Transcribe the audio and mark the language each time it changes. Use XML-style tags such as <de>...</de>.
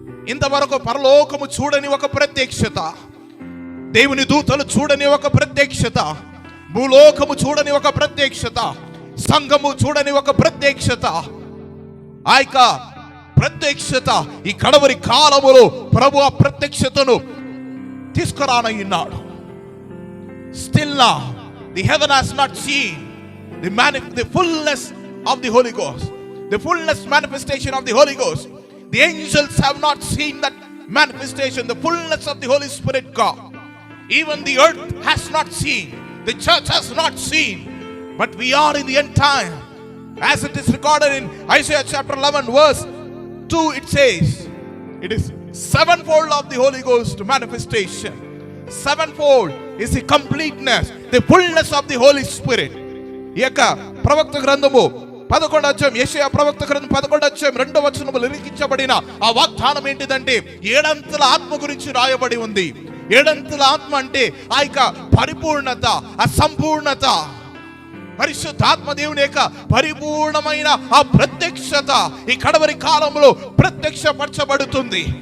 <te>ఇంతవరకు పరలోకము చూడని ఒక ప్రత్యక్షత, దేవుని దూతలు చూడని ఒక ప్రత్యక్షత, భూలోకము చూడని ఒక ప్రత్యక్షత, సంఘము చూడని ఒక ప్రత్యక్షత, ఆ యొక్క ప్రత్యక్షత ఈ కడవరి కాలములో ప్రభు ఆ ప్రత్యక్షతను తీసుకురానయ్యున్నాడు.</te> <en>Still now the heaven has not seen the fullness of the Holy Ghost, the fullness manifestation of the Holy Ghost. The angels have not seen that manifestation, the fullness of the Holy Spirit God. Even the earth has not seen, the church has not seen, but we are in the end time. As it is recorded in Isaiah chapter 11 verse 2, it says, it is sevenfold of the Holy Ghost manifestation. Sevenfold is the completeness, the fullness of the Holy Spirit.</en> <te>ఈ యొక్క ప్రవక్త గ్రంథము 11వ అధ్యాయం యెషయా ప్రవక్త గ్రంథం 11వ అధ్యాయం 2వ వచనములో లిఖించబడిన ఆ వాగ్దానం ఏంటిదంటే, ఏడంతల ఆత్మ గురించి రాయబడి ఉంది. ఏడంతల ఆత్మ అంటే ఆ యొక్క పరిపూర్ణత, ఆ సంపూర్ణత, పరిశుద్ధాత్మ దేవుని యొక్క పరిపూర్ణమైన ఆ ప్రత్యక్షత ఈ కడవరి కాలంలో ప్రత్యక్షపరచబడుతుంది.</te>